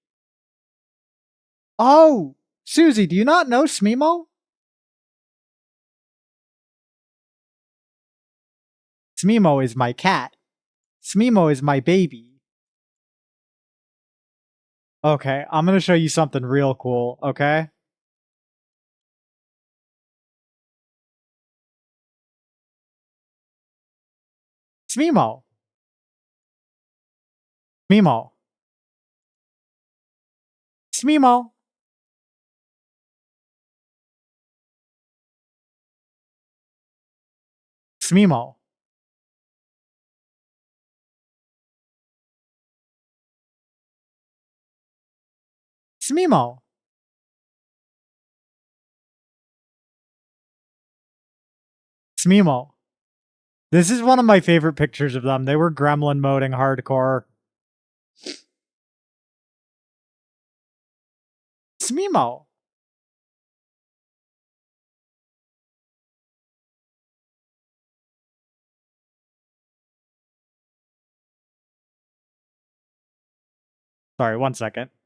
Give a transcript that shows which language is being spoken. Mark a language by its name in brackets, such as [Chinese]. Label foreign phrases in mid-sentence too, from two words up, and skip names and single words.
[English] Oh, Susie, do you not know Smemo? Smemo is my cat. Smemo is my baby. Okay, I'm gonna show you something real cool, okay? Smemo. Smemo. Smemo. Smemo. Smemo. Smemo. This is one of my favorite pictures of them. They were gremlin moding hardcore. Smimo. Sorry, 1 second.